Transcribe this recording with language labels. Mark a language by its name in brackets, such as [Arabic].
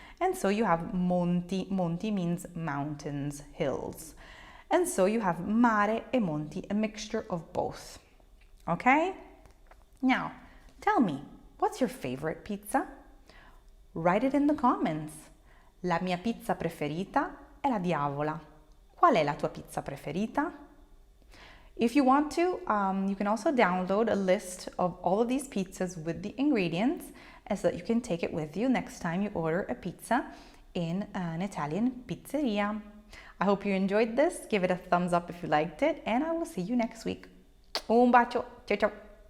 [English] And so you have monti. Monti means mountains, hills. And so you have mare e monti, a mixture of both. Okay? Now, tell me, what's your favorite pizza? Write it in the comments. [Italian] La mia pizza preferita è la diavola. Qual è la tua pizza preferita? [English] If you want to, you can also download a list of all of these pizzas with the ingredients so that you can take it with you next time you order a pizza in an Italian pizzeria. I hope you enjoyed this. Give it a thumbs up if you liked it, and I will see you next week. [Italian] Un bacio. Ciao ciao.